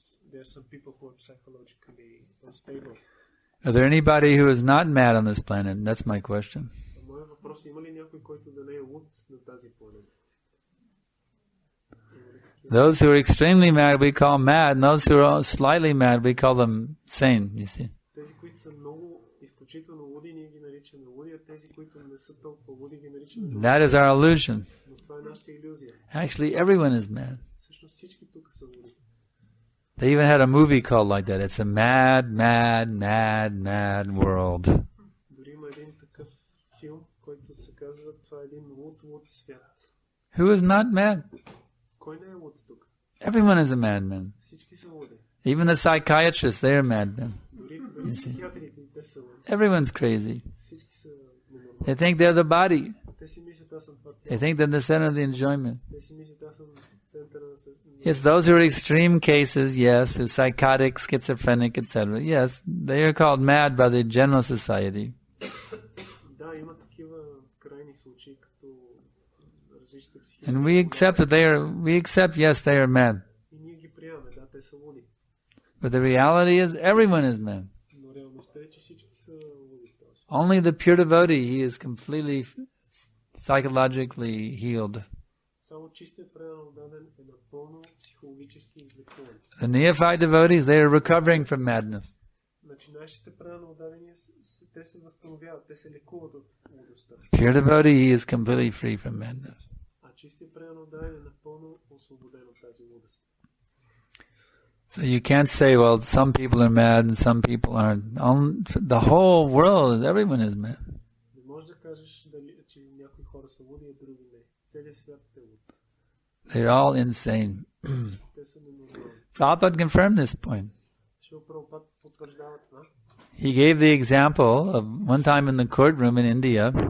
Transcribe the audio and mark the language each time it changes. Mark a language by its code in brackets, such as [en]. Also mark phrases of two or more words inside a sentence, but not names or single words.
[en] There are some people who are psychologically unstable. Are there anybody who is not mad on this planet? That's my question. [bg] Моят въпрос е, има ли някой, който да не е луд на тази планета? [en] Those who are extremely mad we call mad, and those who are slightly mad we call them sane, you see. [bg] Тези, които са много изключително луди, ние ги наричаме луди, а тези, които не са толкова луди, ги наричаме луди. [en] That is our illusion. [bg] Но това е нашата илюзия. [en] Actually, everyone is mad. [bg] Всъщност всички тук са луди. [en] They even had a movie called like that. It's a mad, mad, mad, mad world. [bg] Дори има един такъв филм, който се казва, това е един луд свят. [en] Who is not mad? [bg] Кой не е луд тук? [en] Everyone is a madman. [bg] Всички са луди. [en] Even the psychiatrists, they are madmen. [bg] Дори психиатрите, те са луди. [en] Everyone's crazy. [bg] Всички са ненормални. [en] They think they're the body. [bg] Те си мислят, аз съм това [en] They [bg] тяло. [en] think they're the center of the enjoyment. [bg] Те си мислят, аз съм центъра на [en] Yes, those who are extreme cases, yes, who are psychotic, schizophrenic, etc. Yes, they are called mad by the general society. [bg] Да, има такива крайни случаи, като различните психиатри. [en] And we accept, yes, they are mad. [bg] И ние ги приемаме, да, те са луди. [en] But the reality is, everyone is mad. [bg] Но реалността е, че всички са луди в този свят. [en] Only the pure devotee, he is completely psychologically healed. [bg] Само чистият предан отдаден е напълно психологически излекуван. [en] The neophyte devotees, they are recovering from madness. [bg] Начинаещите предан отдадени, те се възстановяват, те се лекуват от лудостта. [en] Pure devotee, he is completely free from madness. [bg] А чистият предан отдаден е напълно освободен от тази лудост. [en] So you can't say, well, some people are mad and some people aren't. The whole world, everyone is mad. [bg] Не можеш да кажеш дали, че някои хора са луди, а други не. Целият свят е луд. [en] They're all insane. [bg] Те са ненормални. [en] Prabhupada confirmed this point. [bg] Шрила Прабхупад потвърждава това. [en] He gave the example of one time in the courtroom in India.